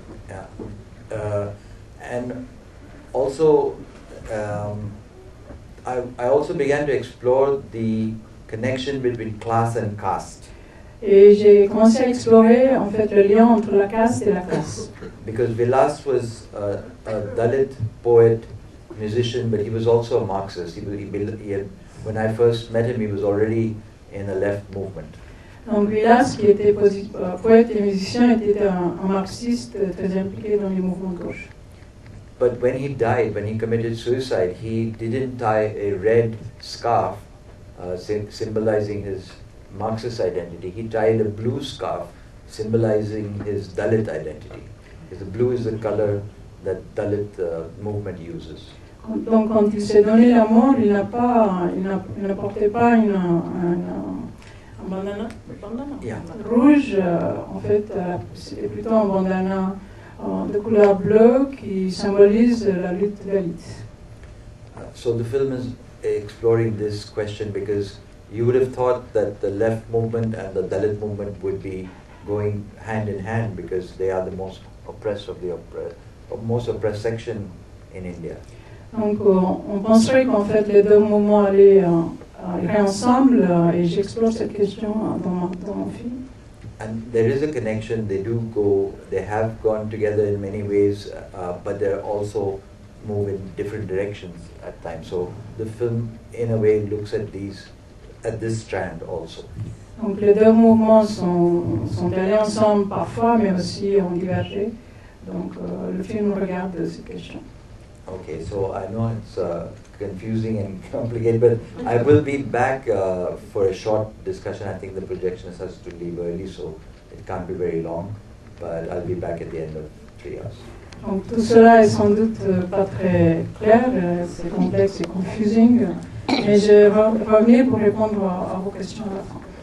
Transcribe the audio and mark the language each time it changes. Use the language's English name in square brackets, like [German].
[English] Yeah, and also I also began to explore the connection between class and caste. [French] Et j'ai commencé à explorer en fait le lien entre la caste et la classe. [English] Because Vilas was a Dalit poet, musician, but he was also a Marxist. When I first met him, he was already in a left movement. [French] Donc Vilas, qui était poète et musicien, était un marxiste très impliqué dans les mouvements de gauche. [English] But when he died, when he committed suicide, he didn't tie a red scarf symbolizing his Marxist identity. He tied a blue scarf symbolizing his Dalit identity. Because the blue is the color that Dalit movement uses. [French] Donc quand il s'est donné la mort, il ne portait pas un bandana rouge. En fait, c'était plutôt un bandana de couleur bleue qui symbolise la lutte Dalit. [English] So the film is exploring this question because you would have thought that the left movement and the Dalit movement would be going hand in hand because they are the most oppressed of the most oppressed section in India. [French] Donc on penserait qu'en fait les deux mouvements allaient ensemble et j'explore cette question dans mon film. [English] And there is a connection. They have gone together in many ways, but they're also move in different directions at times. So the film, in a way, looks at this strand also. [French] Donc les deux mouvements sont allés ensemble parfois, mais aussi ont divergé. Donc le film regarde ces questions. [English] Okay, so I know it's confusing and complicated, but I will be back for a short discussion. I think the projectionist has to leave early, so it can't be very long, but I'll be back at the end of 3 hours. [French] Donc tout cela est sans doute pas très clair, c'est complexe et confusing, mais je vais revenir pour répondre à vos questions à la fin.